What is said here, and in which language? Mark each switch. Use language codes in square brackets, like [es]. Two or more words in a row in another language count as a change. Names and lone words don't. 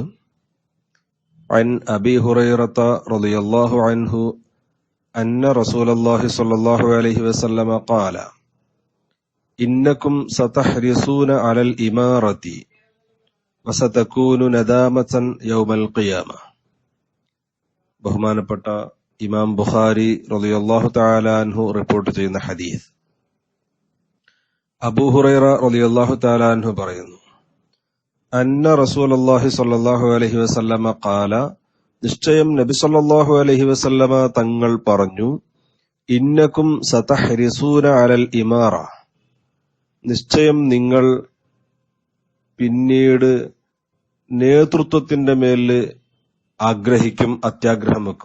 [ar] عن أبي هريرة رضي الله عنه أن رسول الله صلى الله عليه وسلم قال: إنكم ستحرصون على الإمارة وستكون ندامة يوم القيامة. [ml] ബഹുമാനപ്പെട്ട ഇമാം ബുഖാരി [ar] رضي الله تعالى عنه [ml] റിപ്പോർട്ട് ചെയ്യുന്ന ഹദീസ്. അബൂ ഹുറൈറ [ar] رضي الله تعالى عنه [ml] പറയുന്നു, [ar] أن رسول الله صلى الله عليه وسلم قال, [ml] നിശ്ചയം നബി [ar] صلى الله عليه وسلم [ml] തങ്ങൾ പറഞ്ഞു, [ar] إنكم ستحرصون على الإمارة, [ml] നിശ്ചയം നിങ്ങൾ പിന്നീട് നേതൃത്വത്തിന്റെ മേല് ആഗ്രഹിക്കും, അത്യാഗ്രഹം വെക്കും.